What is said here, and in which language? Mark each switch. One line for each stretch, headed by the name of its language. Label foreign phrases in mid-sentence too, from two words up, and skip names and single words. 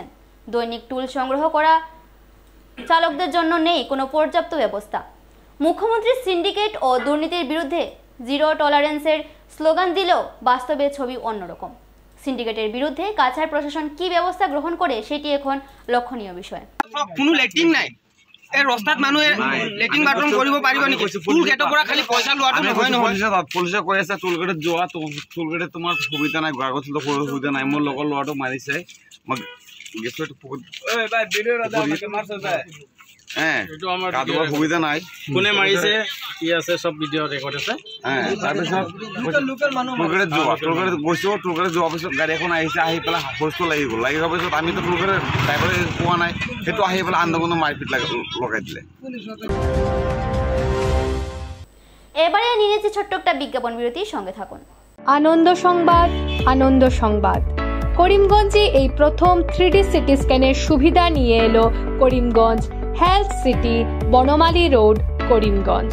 Bangla: দৈনিক টুল সংগ্রহ করা চালকদের জন্য নেই কোনো পর্যাপ্ত ব্যবস্থা। মুখ্যমন্ত্রী সিন্ডিকেট ও দুর্নীতির বিরুদ্ধে
English: zero tolerance
Bangla: স্লোগান দিলেও বাস্তবে ছবি অন্যরকম। সিন্ডিকেটের বিরুদ্ধে কাছাড় প্রশাসন কি ব্যবস্থা গ্রহণ করে সেটি এখন লক্ষণীয় বিষয়।
Assamese: কোনো লেট্ৰিন নাই, এই ৰাস্তাত মানুহে
English: latrine bathroom
Assamese: কৰিব পাৰিব নেকি?
English: toll gate
Assamese: পৰা খালি পইচা লোৱাটো নহয় নহয়। পুলিচে কৈ আছে
English: toll gate
Assamese: যোৱা,
English: toll gate
Assamese: তোমাৰ সুবিধা নাই, আগত সুবিধা নাই। মোৰ লগৰ ল'ৰাটো মাৰিছে, মই গেছৰ সুবিধা নাই। কোনে মাৰিছে কি আছে চব
English: video record
Assamese: আছে। তাৰপিছত টোলগেটত গৈছোঁ, টোলগেটত যোৱাৰ পিছত গাড়ী এখন আহিছে, আহি পেলাই বস্তু লাগি গ'ল। লাগি যোৱাৰ পিছত আমিতো
English: tollgate driver
Assamese: পোৱা নাই, সেইটো আহি পেলাই আন্দোলন মাৰপিট লগাই দিলে।
Bangla: এবারে নিয়ে নিচ্ছি ছোট্ট একটা বিজ্ঞাপন বিরতি, সঙ্গে থাকুন। আনন্দ সংবাদ, আনন্দ সংবাদ। করিমগঞ্জে এই প্রথম 3D
English: CT scan
Bangla: সুবিধা নিয়ে এলো করিমগঞ্জ হেলথ সিটি, বনমালী রোড, করিমগঞ্জ।